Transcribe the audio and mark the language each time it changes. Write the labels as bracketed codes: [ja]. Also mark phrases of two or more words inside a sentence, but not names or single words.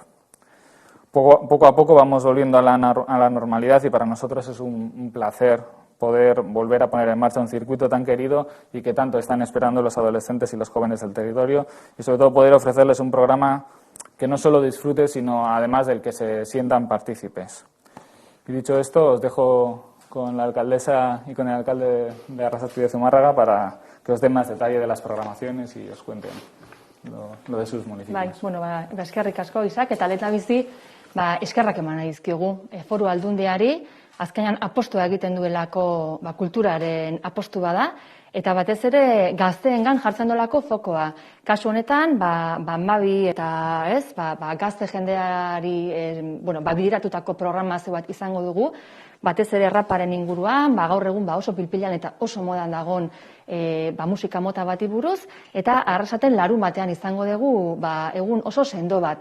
[es] Poco a poco vamos volviendo a la normalidad y para nosotros es un placer poder volver a poner en marcha un circuito tan querido y que tanto están esperando los adolescentes y los jóvenes del territorio, y sobre todo poder ofrecerles un programa que no solo disfrute, sino además del que se sientan partícipes. Y dicho esto, os dejo con la alcaldesa y con el alcalde de Arrasate y de Zumárraga para que os den más detalle de las programaciones y os cuenten lo de sus municipios. [eu] Bai, bueno, eskerrik asko, Isak, eta lehendabizi eskerrak eman dizkigu Foru Aldundiari, azkenean apostua egiten duelako kulturaren apostu bada, eta batez ere gazteengan jartzen dolako fokoa. Kasu honetan, Mabi eta gazte jendeari bideratutako programazio bat izango dugu, batez ere raparen inguruan, gaur egun oso pilpilan eta oso modan dagon musika mota bati buruz, eta Arrasaten larunbatean izango dugu egun oso sendo bat.